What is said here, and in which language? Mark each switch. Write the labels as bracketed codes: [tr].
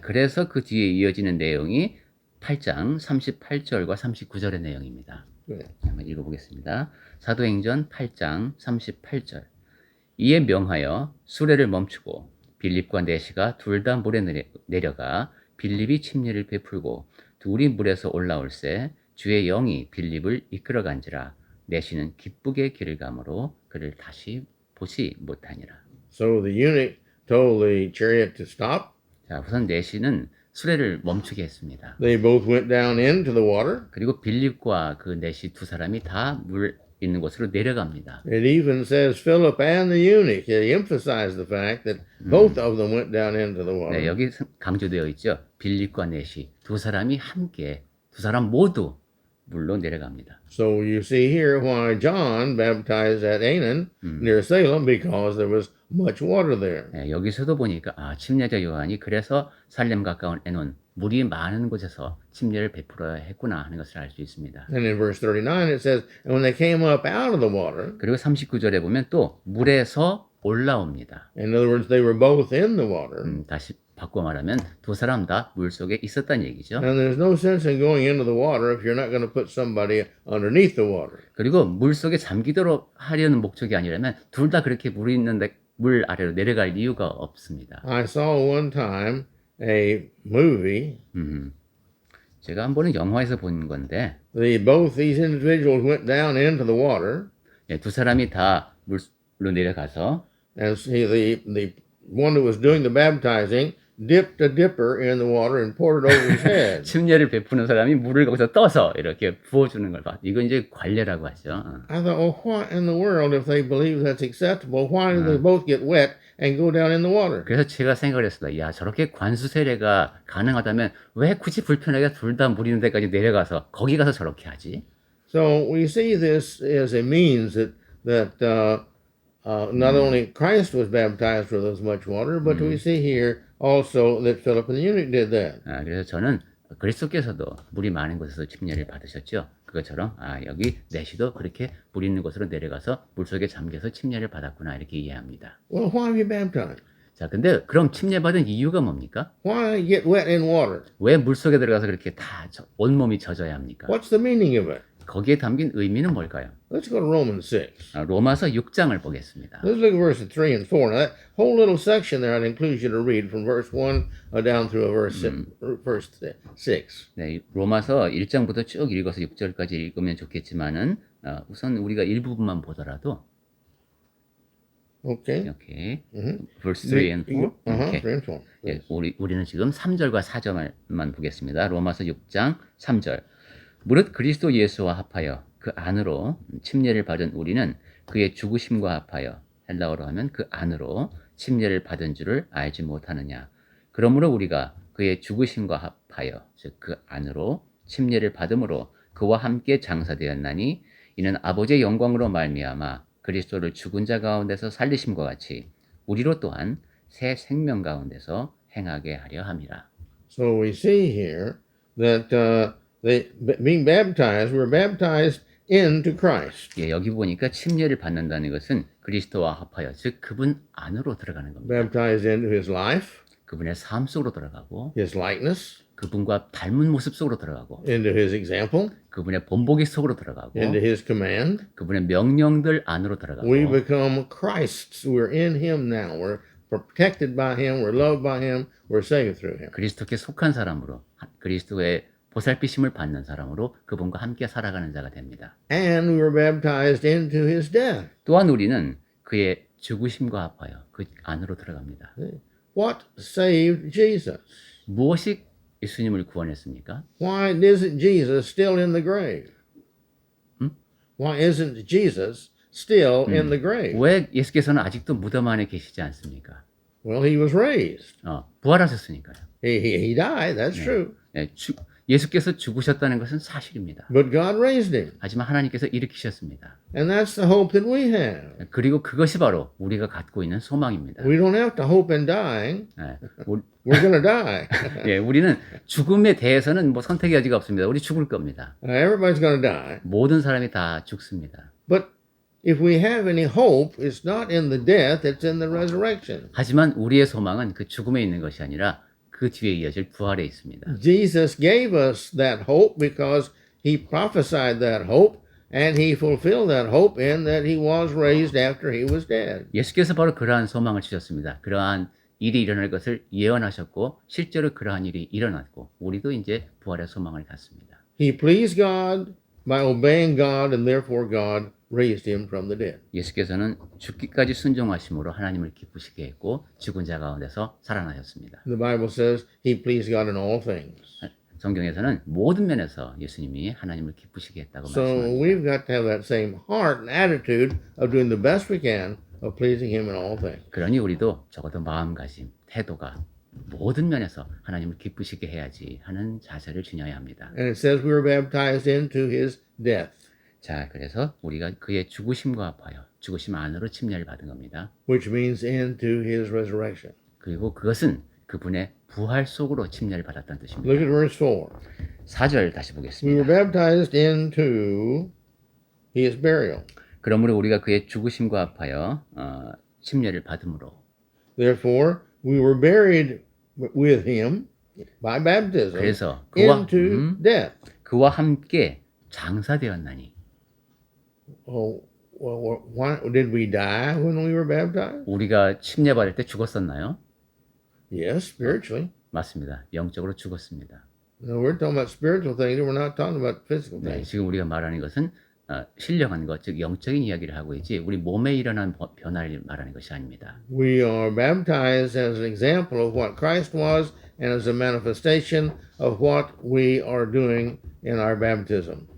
[ko] 그래서 그 뒤에 이어지는 내용이 8장 38절과 39절의 내용입니다. 네. 한번 읽어보겠습니다. 사도행전 8장 38절. 이에 명하여 수레를 멈추고 빌립과 내시가 둘 다 물에 내려가 빌립이 침례를 베풀고 둘이 물에서 올라올새 주의 영이 빌립을 이끌어간지라 내시는 기쁘게 길을 가므로 그를 다시 보지 못하니라. [en] So the eunuch told the chariot to stop. [ko] 자, 우선 내시는 수레를 멈추게 했습니다. [en] They both went down into the water. [ko] 그리고 빌립과 그 내시 두 사람이 다 물 있는 곳으로 내려갑니다. [en] It even says Philip and the eunuch. He emphasized the fact that both of them went down into the water. [ko] 네, 여기 강조되어 있죠. 빌립과 내시 두 사람이 함께 두 사람 모두 물로 내려갑니다. [en] So you see here why John baptized at Aenon near Salem, because there was much water there. [ko] 네, 여기서도 보니까 침례자 요한이 그래서 살렘 가까운 에논 물이 많은 곳에서 침례를 베풀어야 했구나 하는 것을 알 수 있습니다. [en] And in verse 39 it says, and when they came up out of the water, [ko] 그리고 39절에 보면 또 물에서 올라옵니다. [en] in other words, they were both in the water. [ko] 다시 바꿔 말하면 두 사람 다 물속에 있었다는 얘기죠. [en] And there's no sense in going into the water if you're not going to put somebody underneath the water. [ko] 그리고 물속에 잠기도록 하려는 목적이 아니라면 둘 다 그렇게 물이 있는데 물 아래로 내려갈 이유가 없습니다. [en] I saw one time a movie. [ko] 제가 한 번은 영화에서 본 건데 [en] Both these individuals went down into the water, [ko] 예, 두 사람이 다 물로 내려가서 [en] and see the one that was doing the baptizing dipped a dipper in the water and poured it over his head. [ko] 침례를 베푸는 사람이 물을 거기서 떠서 이렇게 부어주는 걸 봐. 이건 이제 관례라고 하죠. [en] I thought, well, what in the world, if they believe that's acceptable, why do they both get wet and go down in the water? [ko] 그래서 제가 생각을 했습니다. 야, 저렇게 관수 세례가 가능하다면 왜 굳이 불편하게 둘 다 물 있는 데까지 내려가서 거기 가서 저렇게 하지? [en] So we see this as a means that not only Christ was baptized with as much water, but we see here also that Philip and the eunuch did that. [ko] 그래서 저는 그리스도께서도 물이 많은 곳에서 침례를 받으셨죠. 그것처럼 여기 내시도 그렇게 물 있는 곳으로 내려가서 물속에 잠겨서 침례를 받았구나 이렇게 이해합니다. [en] Well, why be baptized? [ko] 자, 근데 그럼 침례 받은 이유가 뭡니까? [en] Why get wet in water? [ko] 왜 물속에 들어가서 그렇게 다 온몸이 젖어야 합니까? [en] What's the meaning of it? [ko] 거기에 담긴 의미는 뭘까요? [en] Let's go to Romans 6. [ko] 로마서 6장을 보겠습니다. [en] Let's look at verses 3 and 4. Now, that whole little section there, I'd include you to read from verse 1 down through verse 6. [ko] 네, 로마서 1장부터 쭉 읽어서 6절까지 읽으면 좋겠지만은 우선 우리가 일부분만 보더라도 [en] Okay. [ko] 이렇게 [en] verse 3 and 4. Uh-huh, 오케이. 3 and 4. [ko] 예, 우리는 지금 3절과 4절만 보겠습니다. 로마서 6장 3절. 무릇 그리스도 예수와 합하여 그 안으로 침례를 받은 우리는 그의 죽으심과 합하여 헬라어로 하면 그 안으로 침례를 받은 줄을 알지 못하느냐. 그러므로 우리가 그의 죽으심과 합하여 즉 그 안으로 침례를 받음으로 그와 함께 장사되었나니 이는 아버지의 영광으로 말미암아 그리스도를 죽은 자 가운데서 살리심과 같이 우리로 또한 새 생명 가운데서 행하게 하려 함이라. [en] So we see here that being baptized, we're baptized into Christ. [ko] 예, 여기 보니까 침례를 받는다는 것은 그리스도와 합하여 즉 그분 안으로 들어가는 겁니다. [en] Baptized into his life, [ko] 그분의 삶 속으로 들어가고 [en] his likeness, [ko] 그분과 닮은 모습 속으로 들어가고 [en] into his example, [ko] 그분의 본보기 속으로 들어가고 [en] into his command. [ko] 그분의 명령들 안으로 들어가고 [en] We become Christ's. We're in him now. We're protected by him. We're loved by him. We're saved through him. [ko] 그리스도께 속한 사람으로 그리스도의 보살피심을 받는 사람으로 그분과 함께 살아가는 자가 됩니다. [en] And we were baptized into his death. [ko] 또한 우리는 그의 죽으심과 합하여 그 안으로 들어갑니다. [en] What saved Jesus? [ko] 무엇이 예수님을 구원했습니까? [en] Why isn't Jesus still in the grave? Why isn't Jesus still in the grave? [ko] 왜 예수께서는 아직도 무덤 안에 계시지 않습니까? [en] Well, he was raised. [ko] 부활하셨으니까요. [en] He died. That's true. [ko] 예, 예수께서 죽으셨다는 것은 사실입니다. [en] But God raised him. [ko] 하지만 하나님께서 일으키셨습니다. [en] And that's the hope that we have. [ko] 그리고 그것이 바로 우리가 갖고 있는 소망입니다. [en] We don't have to hope in dying. [ko] 예, [en] We're going to die. [ko] 예, 우리는 죽음에 대해서는 뭐 선택의 여지가 없습니다. 우리 죽을 겁니다. [en] Everybody's going to die. [ko] 모든 사람이 다 죽습니다. [en] But if we have any hope, it's not in the death, it's in the resurrection. [ko] 하지만 우리의 소망은 그 죽음에 있는 것이 아니라 그 뒤에 이어질 부활에 있습니다. [en] Jesus gave us that hope because he prophesied that hope and he fulfilled that hope in that he was raised after he was dead. [ko] 예수께서 바로 그러한 소망을 주셨습니다. 그러한 일이 일어날 것을 예언하셨고 실제로 그러한 일이 일어났고 우리도 이제 부활의 소망을 갖습니다. [en] He pleased God by obeying God and therefore God raised him from the dead. [ko] 예수께서는 죽기까지 순종하심으로 하나님을 기쁘시게 했고 죽은 자 가운데서 살아나셨습니다. [en] The Bible says he pleased God in all things. [ko] 성경에서는 모든 면에서 예수님이 하나님을 기쁘시게 했다고 [en] So [ko] 말씀합니다. [en] we've got to have that same heart and attitude of doing the best we can of pleasing him in all things. [ko] 그러니 우리도 적어도 마음가짐, 태도가 모든 면에서 하나님을 기쁘시게 해야지 하는 자세를 지녀야 합니다. [en] And it says we were baptized into his death, [ko] 자, 그래서 우리가 그의 죽으심과 합하여 죽으심 안으로 침례를 받은 겁니다. [en] which means into his resurrection. [ko] 그리고 그것은 그분의 부활 속으로 침례를 받았다는 [en] Look [ko] 뜻입니다. [en] at verse 4. [ko] 4절 다시 [en] We were [ko] 보겠습니다. [en] baptized into his burial. [ko] 그러므로 우리가 그의 죽으심과 합하여 침례를 받음으로 [en] Therefore, we were buried with him by baptism [ko] 그래서 그와, [en] into death. [ko] 그와 함께 장사되었나니 [en] Oh, well, why did we die when we were baptized? [ko] 우리가 침례 받을 때 죽었었나요? [en] Yes, spiritually. [ko] 맞습니다. 영적으로 죽었습니다. [en] No, we're talking about spiritual things. We're not talking about physical [ko] 네, [en] things. [ko] 지금 우리가 말하는 것은 신령한 것, 즉 영적인 이야기를 하고 있지 우리 몸에 일어난 변화를 말하는 것이 아닙니다. [en] We are baptized as an example of what Christ was and as a manifestation of what we are doing in our baptism.